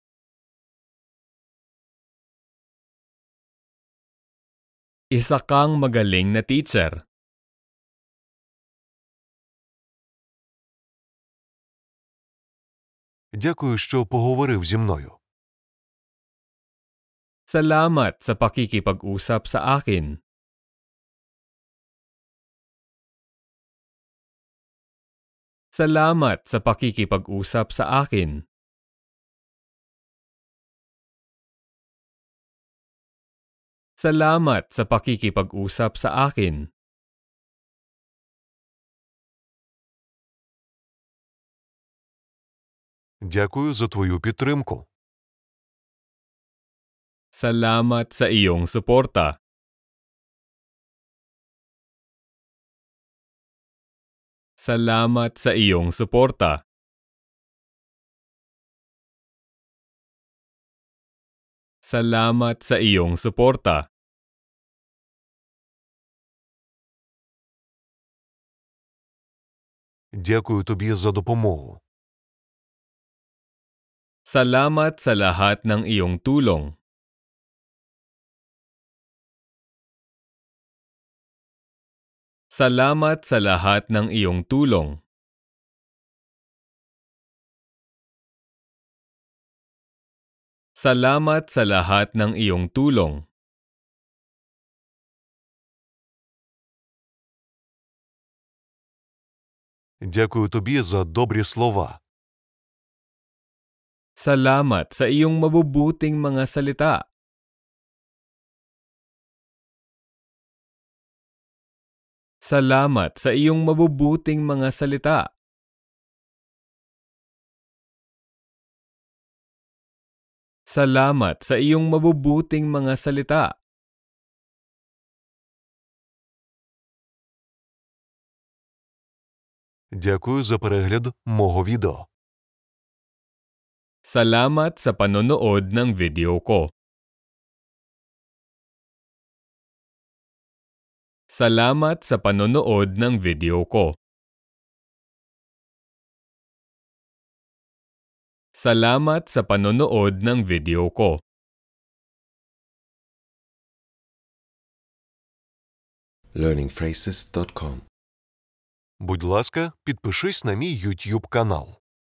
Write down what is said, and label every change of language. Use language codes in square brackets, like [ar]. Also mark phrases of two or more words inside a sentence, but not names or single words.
[tl] Isa kang magaling na teacher. [uk] Дякую, що поговорив зі мною. [tl] Salamat sa pakikipag-usap sa akin. Salamat sa pakikipag-usap sa akin. Salamat sa pakikipag-usap sa akin. [uk] Дякую за твою підтримку. [tl] Salamat sa iyong suporta. Salamat sa iyong suporta. Salamat sa iyong suporta. [uk] Дякую тобі за допомогу. [tl] Salamat sa lahat ng iyong tulong. Salamat sa lahat ng iyong tulong. Salamat sa lahat ng iyong tulong. [uk] Дякую тобі за добрі слова. [tl] Salamat sa iyong mabubuting mga salita. Salamat sa iyong mabubuting mga salita. Salamat sa iyong mabubuting mga salita. [uk] Дякую за перегляд мого відео. [tl] Salamat sa panonood ng video ko. Salamat sa panonood ng video ko. Salamat sa panonood ng video ko. learningphrases.com. [uk] Будь ласка, підпишись на мій YouTube канал.